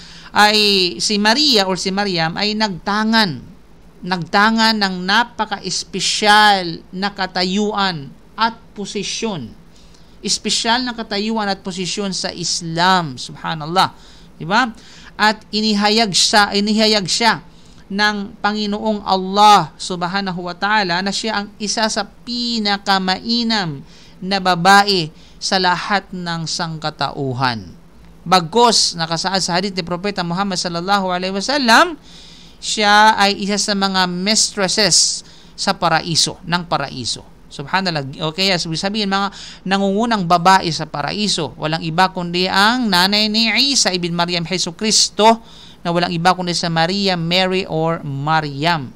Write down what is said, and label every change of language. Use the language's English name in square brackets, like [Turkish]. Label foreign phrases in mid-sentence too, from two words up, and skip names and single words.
[Filipino] Ay si Maria or si Maryam ay nagtangan ng napaka-espesyal na katayuan at posisyon. Espesyal na katayuan at posisyon sa Islam, subhanallah. Diba? At inihayag siya ng Panginoong Allah [Arabic] سبحانه وتعالى [Filipino] na siya ang isa sa pinakamainam na babae sa lahat ng sangkatauhan. Bagkus nakasaad sa hadith ni Propeta Muhammad [Arabic] صلى الله عليه وسلم, [Filipino] siya ay isa sa mga mistresses sa paraiso, ng paraiso. Subhanallah. Okay, sabihin mga nangungunang babae sa paraiso. Walang iba kundi ang nanay ni Isa ibn Maryam, Hesus Kristo, na walang iba kundi sa Maria, Mary or Maryam.